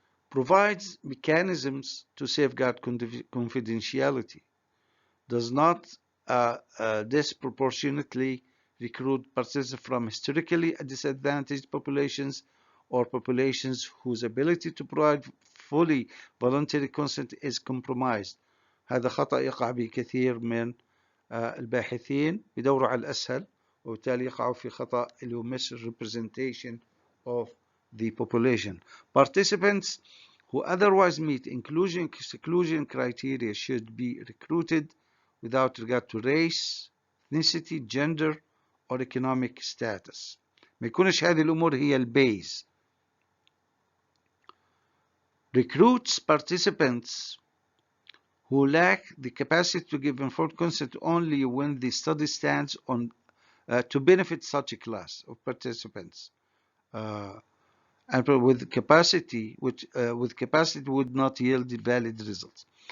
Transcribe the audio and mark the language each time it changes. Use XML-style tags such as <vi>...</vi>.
<en>Provides mechanisms to safeguard confidentiality, does not disproportionately recruit participants from historically disadvantaged populations or populations whose ability to provide fully voluntary consent is compromised.</en> <ar>هذا خطأ يقع به كثير من الباحثين يدوروا على الأسهل وبالتالي يقعوا في خطأ اللي هو</ar> <en>misrepresentation of the population. Participants who otherwise meet inclusion-exclusion criteria should be recruited without regard to race, ethnicity, gender, or economic status.</en> <ar>ما يكونش هذه الأمور هي البيز.</ar> <en>Recruits participants who lack the capacity to give informed consent only when the study stands on to benefit such a class of participants. And with capacity would not yield valid results.</en>